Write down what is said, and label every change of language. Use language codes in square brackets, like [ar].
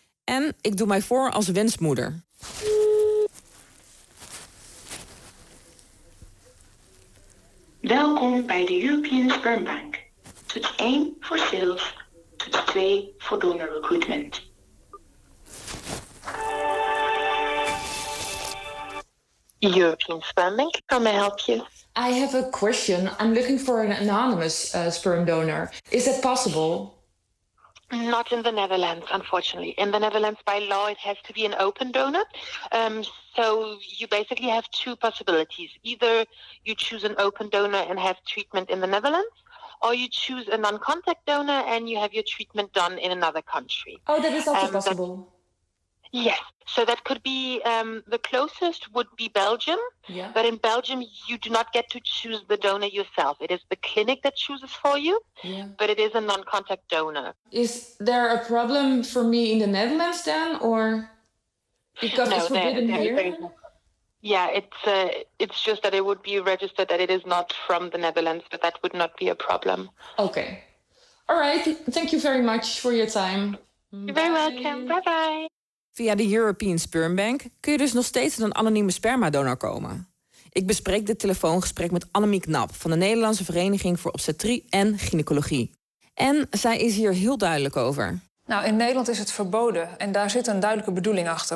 [nl] En ik doe mij voor als wensmoeder. Welkom bij de European Sperm Bank. Toets 1 voor sales, toets 2 voor donor recruitment. [en] European Sperm Bank, how may I help you? I have a question. I'm looking for an anonymous sperm donor. Is that possible? Not in the Netherlands, unfortunately. In the Netherlands, by law, it has to be an open donor. So you basically have two possibilities. Either you choose an open donor and have treatment in the Netherlands, or you choose a non-contact donor and you have your treatment done in another country. Oh, that is also possible. Yes. So that could be the closest would be Belgium. Yeah. But in Belgium, you do not get to choose the donor yourself. It is the clinic that chooses for you, yeah. But it is a non-contact donor. Is there a problem for me in the Netherlands then, or because no, it's forbidden here? Yeah, it's just that it would be registered that it is not from the Netherlands, but that would not be a problem. Okay. All right. Thank you very much for your time. You're very welcome. Bye-bye. [nl] Via de European Sperm Bank kun je dus nog steeds een anonieme spermadonor komen. Ik bespreek dit telefoongesprek met Annemiek Nap van de Nederlandse Vereniging voor Obstetrie en Gynaecologie. En zij is hier heel duidelijk over. Nou, in Nederland is het verboden en daar zit een duidelijke bedoeling achter.